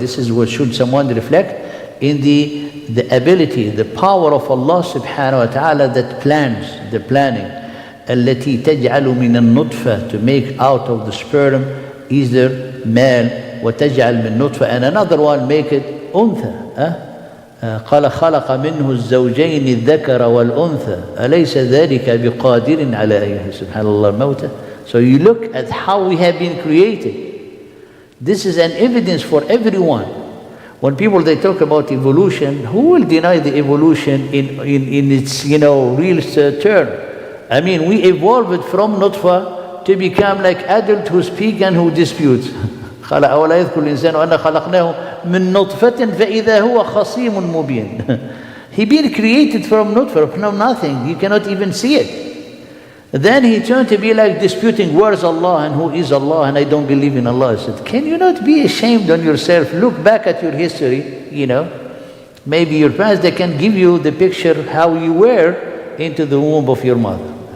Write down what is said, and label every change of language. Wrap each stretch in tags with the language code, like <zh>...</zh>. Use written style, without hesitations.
<en>This is what should someone reflect in the ability, the power of Allah subhanahu wa ta'ala that plans, the planning.</en> <ar>التي تجعل من النطفة,</ar> <en>to make out of the sperm either male,</en> <ar>وتجعل من نطفة,</ar> <en>and another one make it أنثى.</en> <ar>قال خلق منه الزوجين الذكر والأنثى أليس ذلك بقادر على أن سبحان الله الموتى.</ar> <en>So you look at how we have been created. This is an evidence for everyone. When people they talk about evolution, who will deny the evolution in its, you know, real term? I mean, we evolved from nutfa to become like adult who speak and who dispute.</en> <ar>قال أولا يذكر الإنسان أن خلقناه من نطفة فإذا هو خصيم مبين.</ar> <en>He been created from nutfa, from nothing. You cannot even see it. Then he turned to be like disputing where's Allah and who is Allah and I don't believe in Allah. I said, can you not be ashamed on yourself? Look back at your history, you know. Maybe your parents, they can give you the picture how you were into the womb of your mother.</en>